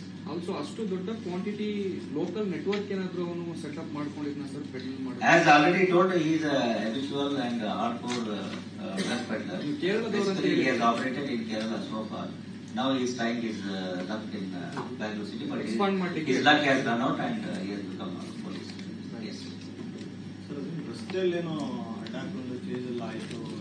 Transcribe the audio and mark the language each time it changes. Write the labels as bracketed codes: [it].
[kn] Also ಅಷ್ಟು ದೊಡ್ಡ quantity local network ಏನಾದ್ರು ಅವನು ಸೆಟಪ್ ಮಾಡ್ಕೊಂಡಿದ್ನ ಸರ್ ಪೆಡ್ಲಿಂಗ್ ಮಾಡಿ? [en] As already told, he is a habitual and hardcore drug peddler. He has operated in Kerala so far. Now he is trying his luck in Bengaluru city, but his luck has run out and he has become police. Yes. [kn] Sir, ರಸ್ತೆಯಲ್ಲೇನೋ attack ಒಂದು case ಎಲ್ಲ ಆಯಿತು.